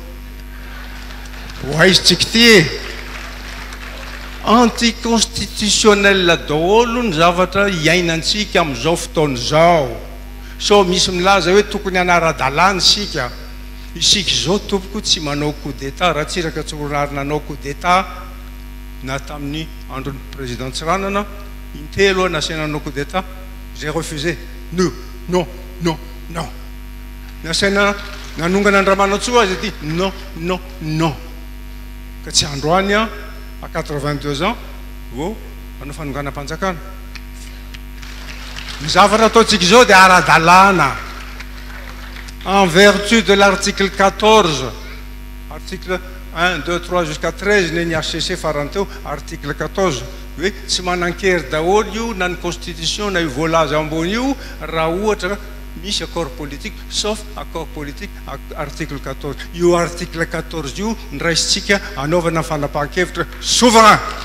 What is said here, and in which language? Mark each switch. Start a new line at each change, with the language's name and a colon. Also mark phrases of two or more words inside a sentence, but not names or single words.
Malagasy: ho aizytsika ty anticonstitutionnel daholo ny zavatra iainantsika amin'izao fotoana zao so misy milaza hoe tokony anara-dalàna sika isika zao tompoko tsy manao
French: coup d'état
Malagasy: raha tsiraka tsoronary nanao
French: coup d'état
Malagasy: na tamin'ny andron'ny président Tsiranana intelo nasiana nanao coup d'état
French: j'ai refusé non
Malagasy: nasaina nanongana Andriamanantsoa azy ty non ka tsy androany
French: à 82 ans
Malagasy: vao anao fanonganam-panjakana Ny zavatra ataontsika izao dia ara-dalàna
French: en vertu de l'article 14 article 1, 2, 3 jusqu'à 13
Malagasy: ny HCC farany teo article 14 hoe tsy manan-kery daholo io na ny constitution na io voalaza ambony io raha ohatra misy
French: accord politique sauf accord politique article 14
Malagasy: io article 14 io ndraisitsika anaovana fanapahan-kevitra souverain.